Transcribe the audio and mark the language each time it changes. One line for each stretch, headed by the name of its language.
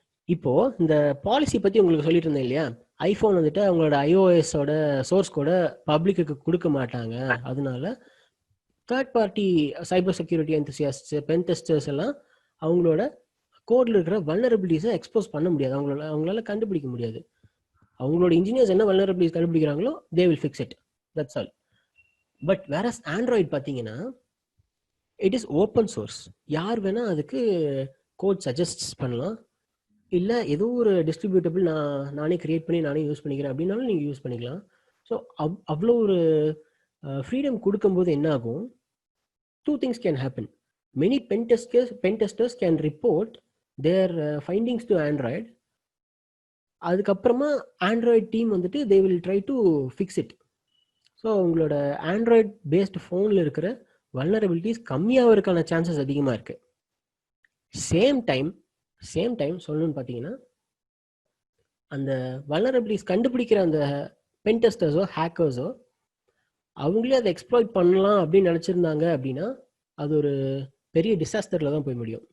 Tamil: இப்போது இந்த பாலிசி பற்றி உங்களுக்கு சொல்லிட்டு இருந்தேன் இல்லையா, ஐஃபோன் வந்துட்டு அவங்களோட iOS-ஓட சோர்ஸ் கோடை பப்ளிக்கு கொடுக்க மாட்டாங்க. அதனால third party cyber security என்தூசியாஸ்ட்ஸ், pen testers எல்லாம் அவங்களோட கோடில் இருக்கிற வல்னரபிலிட்டிஸை எக்ஸ்போஸ் பண்ண முடியாது, அவங்களால கண்டுபிடிக்க முடியாது. அவங்களோட இன்ஜினியர்ஸ் என்ன vulnerabilities கண்டுபிடிக்கிறாங்களோ
English: they will fix it, that's all.
Tamil: But whereas Android பார்த்தீங்கன்னா
English: it is open source,
Tamil: யார் வேணால் அதுக்கு கோட் சஜஸ்ட் பண்ணலாம், இல்லை ஏதோ ஒரு டிஸ்ட்ரிபியூட்டபிள் நானே கிரியேட் பண்ணி நானே யூஸ் பண்ணிக்கிறேன் அப்படின்னாலும் நீங்கள் யூஸ் பண்ணிக்கலாம். ஸோ அவ்வளோ ஒரு ஃப்ரீடம் கொடுக்கும்போது என்ன ஆகும்,
English: 2 things can happen. Many pen testers can report their findings to Android.
Tamil: அதுக்கப்புறமா ஆண்ட்ராய்ட் டீம் வந்துட்டு
English: they will try to fix it.
Tamil: So உங்களோட ஆண்ட்ராய்ட் பேஸ்டு ஃபோனில் இருக்கிற வல்னரபிலிட்டிஸ் கம்மியாகிறதுக்கான சான்சஸ் அதிகமாக இருக்குது. சேம் டைம் சொல்லணும்னு பார்த்தீங்கன்னா, அந்த வல்னரபிலிட்டிஸ் கண்டுபிடிக்கிற அந்த பென் டெஸ்டர்ஸோ ஹேக்கர்ஸோ அவங்களே அதை எக்ஸ்ப்ளாய்ட் பண்ணலாம் அப்படின்னு நினச்சிருந்தாங்க அப்படின்னா அது ஒரு பெரிய டிசாஸ்டரில் தான் போய் முடியும்.